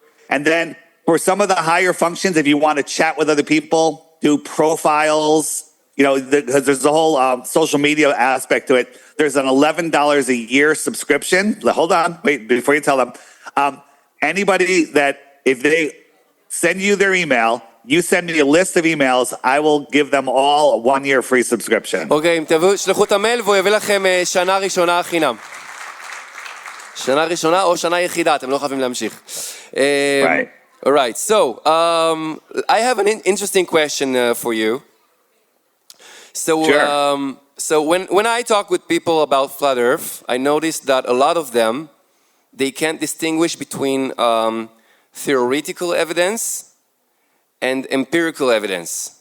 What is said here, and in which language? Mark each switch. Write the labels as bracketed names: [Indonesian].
[English] And then for some of the higher functions, if you want to chat with other people, do profiles, because there's a whole social media aspect to it. There's an $11 a year subscription. Hold on, wait, before you tell them. Anybody that, if they send you their email, you send me a list of emails, I will give them all a 1-year free subscription. [Hebrew] אוקיי, אם תשלחו את המייל והוא יביא לכם שנה ראשונה חינם. שנה ראשונה או שנה יחידה, אתם לא חייבים להמשיך. [English] Right. All right, so I have an interesting question for you. So, Sure. So when I talk with people about Flat Earth, I notice that a lot of them, they can't distinguish between theoretical evidence and empirical evidence.